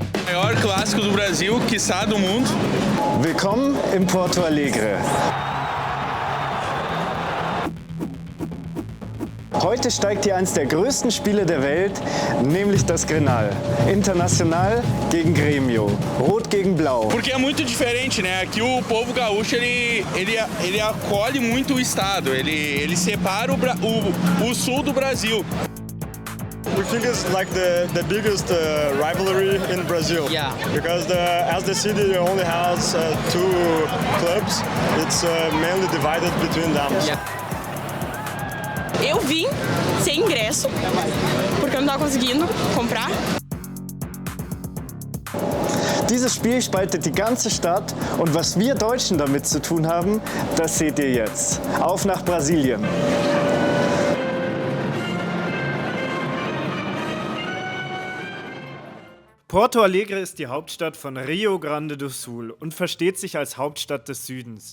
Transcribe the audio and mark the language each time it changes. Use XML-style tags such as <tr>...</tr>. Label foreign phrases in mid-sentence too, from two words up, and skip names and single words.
<pt>Maior clássico do Brasil, quiçá do mundo.</pt> <de>Willkommen in Porto Alegre. Heute steigt hier eines der größten Spiele der Welt, nämlich das Grenal. Internacional gegen Grêmio, Rot gegen Blau.</de> <pt>Porque é muito diferente, né? Aqui o povo gaúcho ele acolhe muito o estado, ele separa o sul do Brasil.</pt> <en>We think it's like the biggest rivalry in Brazil. Yeah. Because as the city only has two clubs, it's mainly divided between them. Yeah.</en> <pt>Eu vim sem ingresso, porque eu não estava conseguindo comprar.</pt> <de>Dieses Spiel spaltet die ganze Stadt und was wir Deutschen damit zu tun haben, das seht ihr jetzt. Auf nach Brasilien. Porto Alegre ist die Hauptstadt von Rio Grande do Sul und versteht sich als Hauptstadt des Südens.</de>